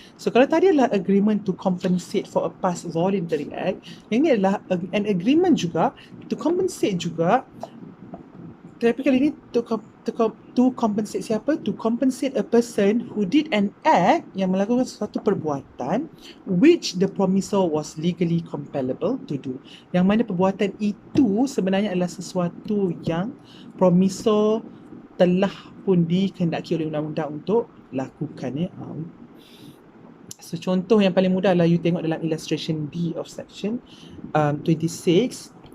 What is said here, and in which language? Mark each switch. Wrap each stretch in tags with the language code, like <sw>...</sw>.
<ms>So kalau tadi adalah</ms> <en>agreement to compensate for a past voluntary act,</en> <ms>yang ini adalah</ms> <en>an agreement juga to compensate juga,</en> <ms>tapi kali ini</ms> <en>to compensate</en> <ms>siapa?</ms> <en>To compensate a person who did an act,</en> <ms>yang melakukan sesuatu perbuatan</ms> <en>which the promisor was legally compellable to do.</en> <ms>Yang mana perbuatan itu sebenarnya adalah sesuatu yang promisor telah pun dikehendaki oleh undang-undang untuk lakukan. So contoh yang paling mudah adalah you tengok dalam</ms> <en>illustration D of section 26.</en>